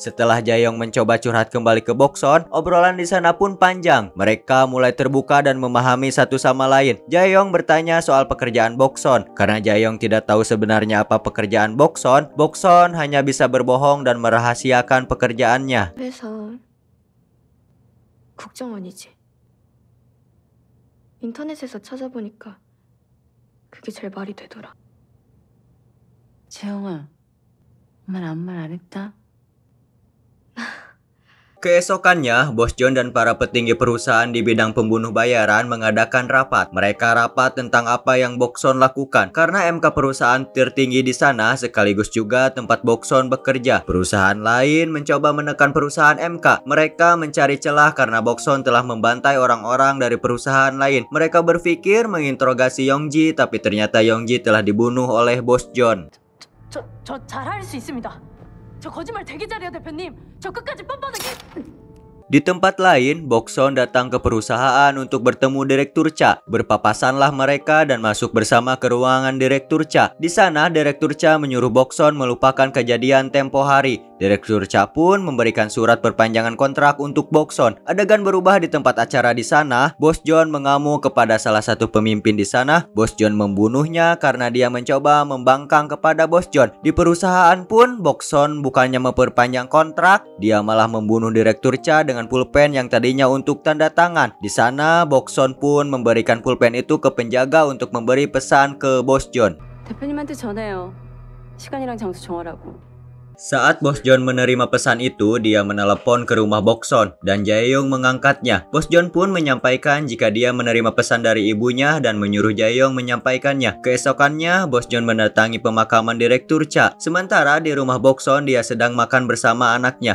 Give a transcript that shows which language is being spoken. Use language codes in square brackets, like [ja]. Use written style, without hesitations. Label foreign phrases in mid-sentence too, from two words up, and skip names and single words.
[id] Setelah Jae-young mencoba curhat kembali ke Bokson, obrolan di sana pun panjang. Mereka mulai terbuka dan memahami satu sama lain. Jae-young bertanya soal pekerjaan Bokson. Karena Jae-young tidak tahu sebenarnya apa pekerjaan Bokson, Bokson hanya bisa berbohong dan merahasiakan pekerjaannya. [ko] 회사 국정원이지. 인터넷에서 찾아보니까 그게 제일 말이 되더라. 재영아 엄마는 아무 말 안 했다? [id] Keesokannya, Bos John dan para petinggi perusahaan di bidang pembunuh bayaran mengadakan rapat. Mereka rapat tentang apa yang Bokson lakukan. Karena MK perusahaan tertinggi di sana sekaligus juga tempat Bokson bekerja. Perusahaan lain mencoba menekan perusahaan MK. Mereka mencari celah karena Bokson telah membantai orang-orang dari perusahaan lain. Mereka berpikir menginterogasi Yongji, tapi ternyata Yongji telah dibunuh oleh Bos John. [ko] 저 잘할 수 있습니다. 저 거짓말 되게 잘해요, 대표님. 저 끝까지 뻔뻔하게. [id] Di tempat lain, Bokson datang ke perusahaan untuk bertemu Direktur Cha. Berpapasanlah mereka dan masuk bersama ke ruangan Direktur Cha. Di sana, Direktur Cha menyuruh Bokson melupakan kejadian tempo hari. Direktur Cha pun memberikan surat perpanjangan kontrak untuk Bokson. Adegan berubah di tempat acara di sana. Bos John mengamuk kepada salah satu pemimpin di sana. Bos John membunuhnya karena dia mencoba membangkang kepada Bos John. Di perusahaan pun, Bokson bukannya memperpanjang kontrak, dia malah membunuh Direktur Cha dengan pulpen yang tadinya untuk tanda tangan. Di sana, Bokson pun memberikan pulpen itu ke penjaga untuk memberi pesan ke Bos John. [ko] 대표님한테 전해요. 시간이랑 장소 정하라고. [id] Saat Bos John menerima pesan itu, dia menelepon ke rumah Bokson dan Jae-young mengangkatnya. Bos John pun menyampaikan jika dia menerima pesan dari ibunya dan menyuruh Jae-young menyampaikannya. Keesokannya, Bos John mendatangi pemakaman Direktur Cha. Sementara di rumah Bokson, dia sedang makan bersama anaknya.